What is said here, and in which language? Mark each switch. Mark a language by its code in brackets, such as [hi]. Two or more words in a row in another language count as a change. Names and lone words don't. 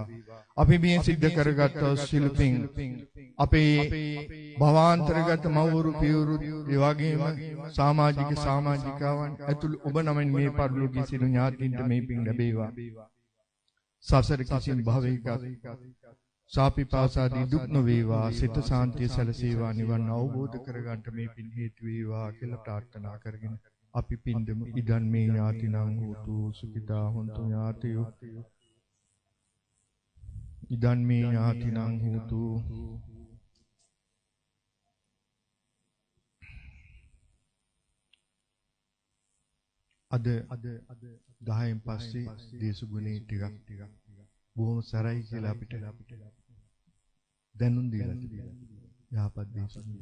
[si] අපි මේ සිද්ධ කරගත් සිළුපින් අපේ භවාන්තරගත මව්වරු පියවරු ඒ වගේම සමාජිකාවන් ඇතුළු ඔබ නමින් මේ පරිලෝකීය සිළු ඥාතීන්ට මේ පින් ලැබේවා. සසර කිසිම භවයක සාපිපාසාදී දුක් නොවේවා. සිත සාන්තිය සැලසේවා. නිවන් අවබෝධ කරගන්නට මේ පින් හේතු වේවා කියලා ප්‍රාර්ථනා කරගෙන අපි පින්දමු. [pi] ඉදන් මේ ඥාතිනං හෝතු සුඛිතා හොන්තු ඥාතයෝ. ඉදන් මේ ඥාතිනං හෝතු [si] අද 10න් පස්සේ දේශගුණේ ටිකක් බොහොම සරයි කියලා අපිට දැනුම් දීලා තිබෙනවා. යහපත් දේශගුණ.